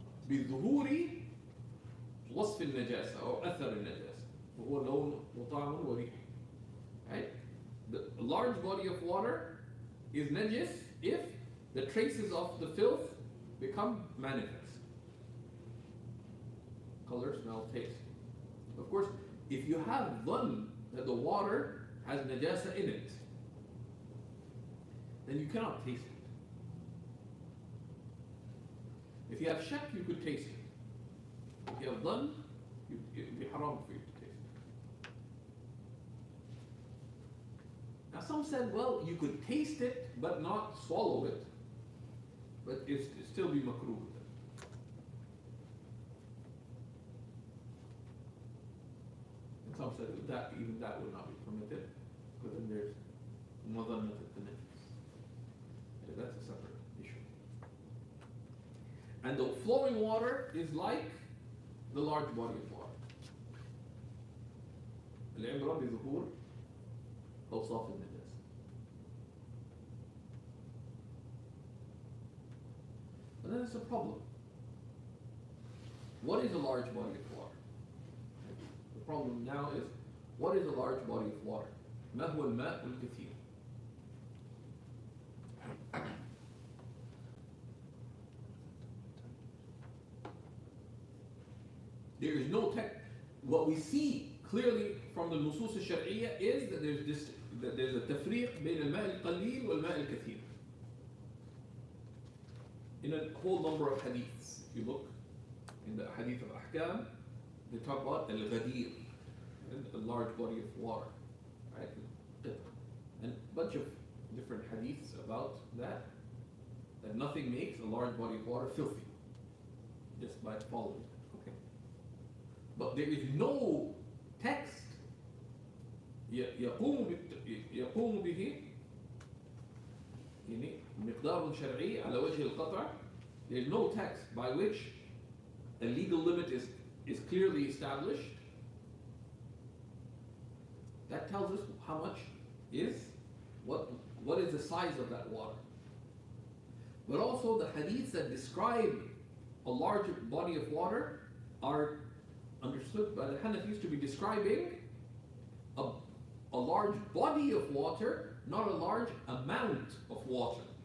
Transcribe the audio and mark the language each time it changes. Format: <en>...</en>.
<ar>بظهور وصف النجاسة أو أثر النجاسة وهو لون وطعم وريح.</ar> <en>Right? The large body of water is najis if the traces of the filth become manifest. Color, smell, taste. Of course, if you have dhann that the water has najasa in it, then you cannot taste it. If you have shak, you could taste it. If you have dhann, it would be haram for you to taste it. Now some said, well, you could taste it but not swallow it, but it still be makruh. And some said that even that would not be permitted, because then there's madannat al-tanajjus. That's a separate issue. And the flowing water is like the large body of water.</en> <ar>العبرة بظهور أوصاف النجاسة.</ar> <en>But then it's a problem. What is a large body of water? The problem now is, what is a large body of water?</en> <ar>ما هو الماء الكثير؟</ar> <en>There is no text. What we see clearly from the nusus al-shar'iyya is that there's a tafriq</en> <ar>بين الماء القليل والماء الكثير.</ar> <en>In a whole number of hadiths, if you look in the hadith of ahkam, they talk about al-ghadir, a large body of water, right? And a bunch of different hadiths about that nothing makes a large body of water filthy just by following. But there is no text</en> <ar>يقوم به يعني مقدار شرعي على وجه القطع.</ar> <en>There is no text by which a legal limit is clearly established. That tells us how much is, what is the size of that water. But also the hadiths that describe a large body of water are understood by the Hanafis to be describing a large body of water, not a large amount of water.</en>